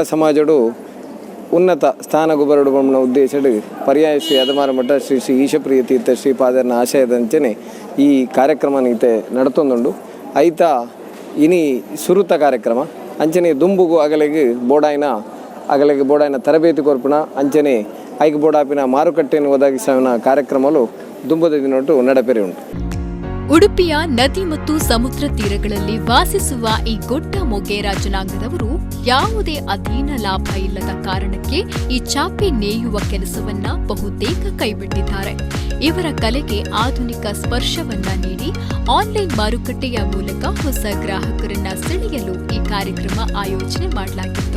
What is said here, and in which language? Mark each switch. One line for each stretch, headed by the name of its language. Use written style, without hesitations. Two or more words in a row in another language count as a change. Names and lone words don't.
Tulu: ಸಮಾಜಡು ಉನ್ನತ ಸ್ಥಾನಗೂ ಬರೋಡು ಬಣ್ಣ ಉದ್ದೇಶಡು ಪರ್ಯಾಯ ಶ್ರೀ ಅದಮಾರ ಮಠ ಶ್ರೀ ಶ್ರೀ ಈಶಪ್ರಿಯ ತೀರ್ಥ ಶ್ರೀಪಾದರನ ಆಶಯದಂಚನೆ ಈ ಕಾರ್ಯಕ್ರಮ ಈತೆ ನಡ್ತೊಂದುಂಡು ಐತ ಇನಿ ಸುರುತ ಕಾರ್ಯಕ್ರಮ ಅಂಚನೆ ದುಂಬುಗು ಅಗಲೆಗೆ ಬೋಡಾಯಿನ ತರಬೇತಿ ಕೊರ್ಪುಣ ಅಂಚನೆ ಐಕ್ ಬೋಡಾಪಿನ
Kannada: ಮಾರುಕಟ್ಟೆಯನ್ನು ಒದಗಿಸುವ ಕಾರ್ಯಕ್ರಮಗಳು
Tulu: ದುಂಬದ ದಿನೊಟ್ಟು ನಡಪೆರೆ ಉಂಟು.
Kannada: ಉಡುಪಿಯ ನದಿ ಮತ್ತು ಸಮುದ್ರ ತೀರಗಳಲ್ಲಿ ವಾಸಿಸುವ ಈ ಗೊಡ್ಡ ಮೊಗೇರ ಜನಾಂಗದವರು ಯಾವುದೇ ಅಧೀನ ಲಾಭ ಇಲ್ಲದ ಕಾರಣಕ್ಕೆ ಈ ಚಾಪೆ ನೇಯುವ ಕೆಲಸವನ್ನ ಬಹುತೇಕ ಕೈಬಿಟ್ಟಿದ್ದಾರೆ. ಇವರ ಕಲೆಗೆ ಆಧುನಿಕ ಸ್ಪರ್ಶವನ್ನ ನೀಡಿ ಆನ್ಲೈನ್ ಮಾರುಕಟ್ಟೆಯ ಮೂಲಕ ಹೊಸ ಗ್ರಾಹಕರನ್ನ ಸೆಳೆಯಲು ಈ ಕಾರ್ಯಕ್ರಮ ಆಯೋಜನೆ ಮಾಡಲಾಗಿತ್ತು.